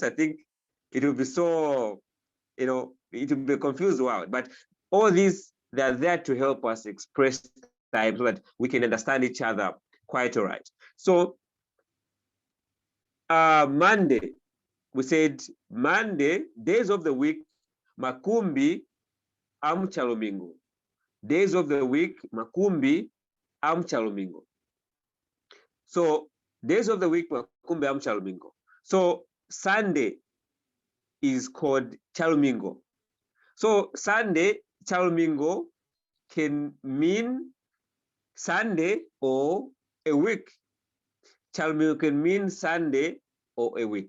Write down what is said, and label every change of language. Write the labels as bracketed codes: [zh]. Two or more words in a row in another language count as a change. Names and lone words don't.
[en] I think it will be so, it will be a confused world. But all these, they're there to help us express time so that we can understand each other quite all right. So Monday, we said Monday, days of the week, [lue] makumbi amchalomingo. [en] Days of the week, [lue] makumbi amchalomingo. [en] So days of the week, [lue] makumbi amchalomingo. [en] So Sunday is called chalomingo. So Sunday, chalomingo can mean Sunday or a week. Chalomingo can mean Sunday or a week.